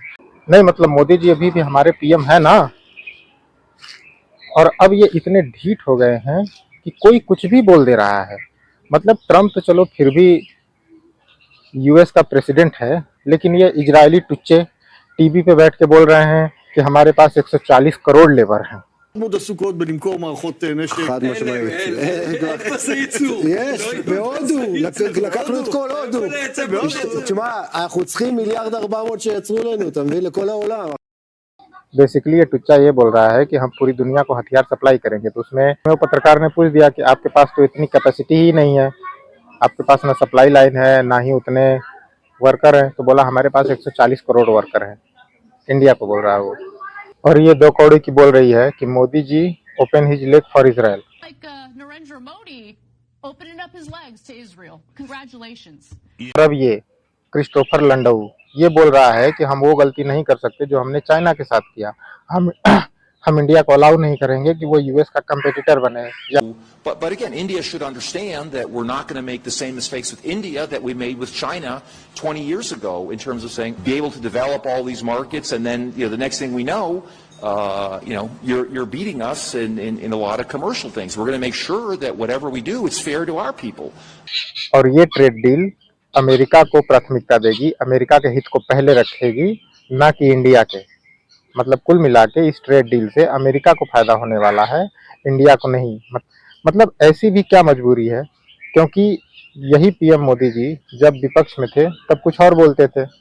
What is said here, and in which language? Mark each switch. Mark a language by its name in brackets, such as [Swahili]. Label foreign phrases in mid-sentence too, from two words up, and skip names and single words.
[Hindi] नहीं मतलब मोदी जी अभी भी हमारे पीएम है ना। और अब ये इतने ढीठ हो गए हैं कि कोई कुछ भी बोल दे रहा है। मतलब ट्रम्प तो चलो फिर भी यूएस का प्रेसिडेंट है, लेकिन ये इजरायली टुच्चे टीवी पे बैठ के बोल रहे हैं कि हमारे पास 140 करोड़ लेबर हैं। [Hebrew] מאוד עסוקות בלמכור מערכות נשק. חד משמעית. איפה זה ייצור? יש, בהודו, לקחנו את כל הודו. תשמע, אנחנו צריכים 1,400,000,000 שיצרו לנו, אתה מבין? לכל העולם. [Hindi] बेसिकली ये टुच्चा ये बोल रहा है कि हम पूरी दुनिया को हथियार सप्लाई करेंगे। तो उसमें वो पत्रकार ने पूछ दिया कि आपके पास तो इतनी कैपेसिटी ही नहीं है, आपके पास ना [English] supply line [Hindi] है ना ही उतने वर्कर हैं। तो बोला हमारे पास 140 करोड़ वर्कर हैं। इंडिया को बोल रहा है वो। और ये दो कौड़ी की बोल रही है कि मोदी जी [English] open his leg for [Hindi] इजराइल। [English] Narendra Modi opening up his legs to Israel. Congratulations. [Hindi] और अब ये क्रिस्टोफर लंडऊ ये बोल रहा है कि हम वो गलती नहीं कर सकते जो हमने चाइना के साथ किया। हम हम इंडिया को अलाउ नहीं करेंगे कि वो यूएस का कंपेटिटर बने। [English] But again, India should understand that we're not going to make the same mistakes with India that we made with China 20 years ago in terms of saying be able to develop all these markets and then the next thing we know, you're beating us in a lot of commercial things. We're going to make sure that whatever we do, it's fair to our people. [Hindi] और ये [English] trade deal [Hindi] अमेरिका को प्राथमिकता देगी, अमेरिका के हित को पहले रखेगी, ना कि इंडिया के। मतलब कुल मिला के इस [English] trade deal [Hindi] से अमेरिका को फायदा होने वाला है, इंडिया को नहीं। मतलब ऐसी भी क्या मजबूरी है, क्योंकि यही पीएम मोदी जी जब विपक्ष में थे तब कुछ और बोलते थे।